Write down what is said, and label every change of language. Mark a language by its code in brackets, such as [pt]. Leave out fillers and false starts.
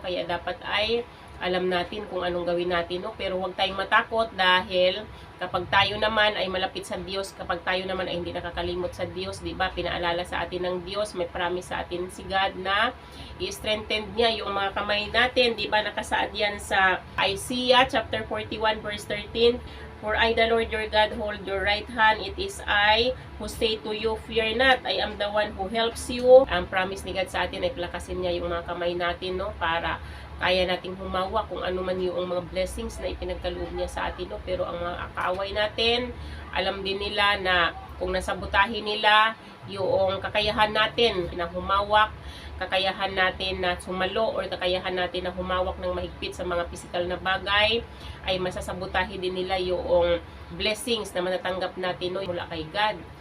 [tl] Kaya dapat ay alam natin kung anong gawin natin, no? Pero huwag tayong matakot dahil kapag tayo naman ay malapit sa Diyos, kapag tayo naman ay hindi nakakalimot sa Diyos, di ba? Pinaalala sa atin ng Diyos, may promise sa atin si God na i-strengthen niya yung mga kamay natin, di ba? Nakasaad yan sa Isaiah chapter 41 verse 13. [en] For I, the Lord your God, hold your right hand. It is I who say to you, fear not. I am the one who helps you. [tl] Ang promise ni God sa atin ay palakasin niya yung mga kamay natin, no? Para kaya nating humawa kung ano man yung mga blessings na ipinagkaloob niya sa atin, no? Pero ang mga kaaway natin, alam din nila na kung nasabotahin nila yung kakayahan natin na humawak, kakayahan natin na sumalo, or kakayahan natin na humawak ng mahigpit sa mga physical na bagay, ay masasabotahin din nila yung blessings na matatanggap natin, no, mula kay God.